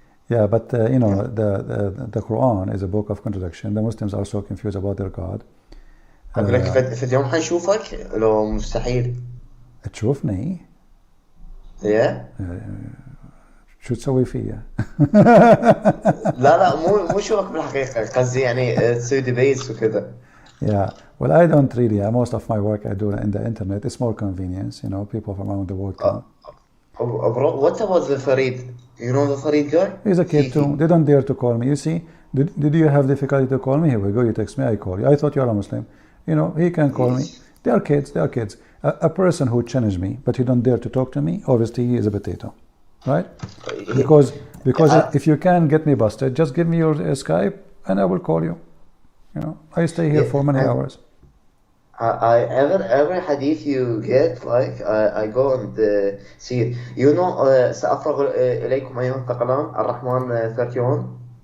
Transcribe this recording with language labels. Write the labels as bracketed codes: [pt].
[en] Yeah, but the Quran is a book of contradiction. The Muslims are so confused about their God. [ar] أقول لك في اليوم حنشوفك لو مستحيل. تشوفني؟ [en] Yeah. [ar] شو تسوي فيا؟ لا مو شوفك بالحقيقة قصدي يعني تسوي ديبيتس وكذا. [en] Yeah, well, I don't really. Most of my work I do in the internet. It's more convenience, people from around the world come. Bro, what about the Farid? You know the Farid guy? He's a kid too. They don't dare to call me. You see, did you have difficulty to call me? Here we go. You text me, I call you. I thought you are a Muslim. He can call me. They are kids. A person who challenged me, but he don't dare to talk to me, obviously he is a potato, right? Because if you can get me busted, just give me your Skype and I will call you. I stay here for many hours. Every hadith you get, like I go and see it. [ar] سأفرغ إليكم أيها الثقلان الرحمن 31.